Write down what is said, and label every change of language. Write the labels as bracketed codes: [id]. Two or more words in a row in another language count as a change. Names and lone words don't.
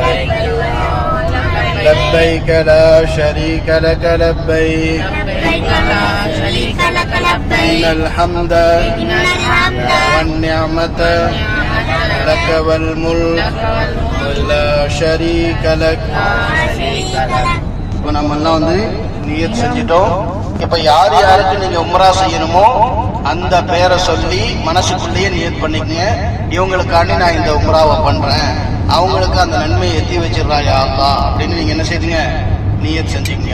[ar] لبيك لا شريك لك لبيك إن الحمد والنعمة لك والملك لا شريك لك. [ta] இப்போ நம்ம எல்லாம் நியத் செஞ்சிட்டோம். இப்போ யார் யாருக்கு நீங்க உம்ரா செய்யணுமோ அந்த பேரை சொல்லி மனசுக்குள்ளேயே நியத் பண்ணிக்கங்க. இவங்களுக்காண்டி நான் இந்த உம்ராவை பண்றேன், அவங்களுக்கு அந்த நன்மையை எத்தி வச்சிடறா [ar] يا الله [ta] அப்படின்னு நீங்க என்ன செய்யுங்க, நியத் செஞ்சுக்கங்க.